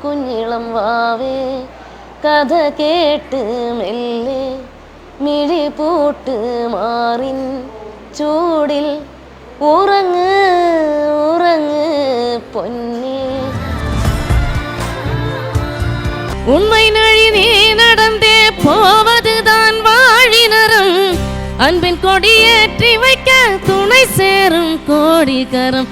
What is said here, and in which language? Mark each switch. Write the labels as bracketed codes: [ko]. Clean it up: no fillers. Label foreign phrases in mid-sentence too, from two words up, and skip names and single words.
[ml] കുഞ്ഞിളം വാവേ കഥ കേട്ട് മെല്ലെ മിഴി പൂട്ട് മാറിൻ ചൂടിൽ ഉറങ്ങ് ഉറങ്ങ് പൊന്നേ. [ta] உண்மை நழி நீ நடந்தே போவதுதான் வாழினரும் அன்பின் கொடியேற்றி வைக்க துணை சேரும் கோடிகரம்.